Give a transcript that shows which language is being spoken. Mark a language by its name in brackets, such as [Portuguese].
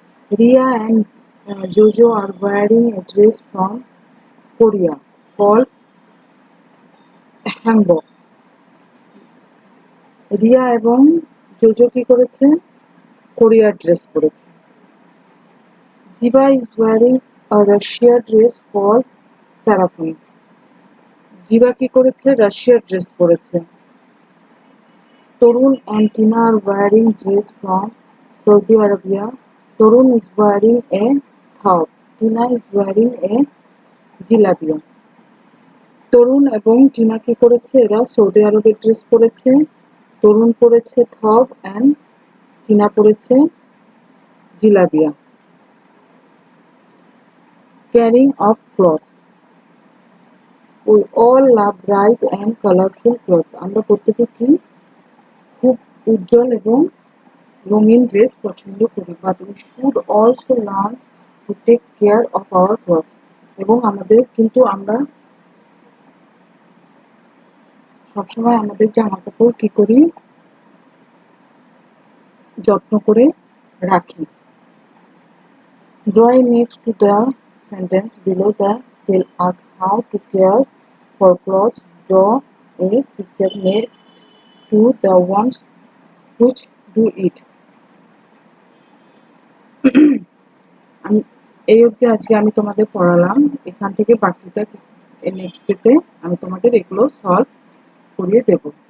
[English] Riya and Jojo are wearing a dress from Korea called hanbok. [Bangla] Riya এবং JoJo কি করেছে, কোরিয়ার ড্রেস পরেছে। [English] Ziba is wearing a Russia dress called Sarafan. [Bangla] জিবা কি করেছে, রাশিয়ার ড্রেস পরেছে। [English] Tarun and Tina are wearing dress from Saudi Arabia. Tarun is wearing a thawb. Tina is wearing a jilabia. [Bangla] তরুণ এবং টিনা কি করেছে, এরা সৌদি আরবের ড্রেস পরেছে। তরুণ পরেছে থব অ্যান্ড টিনা পরেছে জিলাবিয়া। [English] Caring of clothes. We all love bright and colorful clothes. [Bangla] আমরা প্রত্যেকে কি খুব উজ্জ্বল এবং রঙিন ড্রেস পছন্দ করি, [English] But we should also learn to take care of our cloth. [Bangla] এবং আমরা সবসময় আমাদের জামা কাপড় কি করি, যত্ন করে রাখি। [English] Draw next to the sentence below that tell us how to care for clothes. Draw a picture next to the ones which do it. [Bangla] আমি এই অবধি আজকে আমি তোমাদের পড়ালাম। এখান থেকে বাকিটা নেক্সট ডেতে আমি তোমাদের এগুলো সলভ করিয়ে দেবো।